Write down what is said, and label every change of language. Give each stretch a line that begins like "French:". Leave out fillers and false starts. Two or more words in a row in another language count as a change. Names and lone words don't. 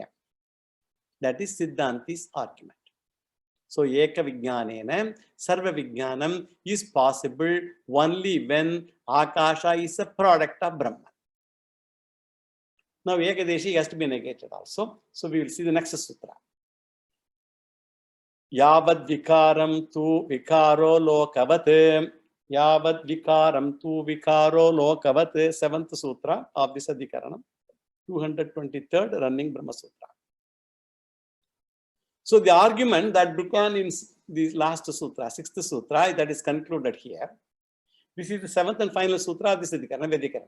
English: That is Siddhanti's argument. So,
Sanskrit: Eka Vijnanena Sarva Vijnanam
English: is possible only when Akasha is a product of Brahman. Now, Ekadeshi has to be negated also. So, we will see the next sutra.
Sanskrit: Yavad vikaram tu vikaro lokavat. Yavad vikaram tu vikaro lokavat.
English: 7th sutra of this Adhikaranam. 223rd running Brahma Sutra. So the argument that began in the last sutra, 6th sutra, that is concluded here. This is the 7th and final sutra of this Adhikaranam, Vedikaranam.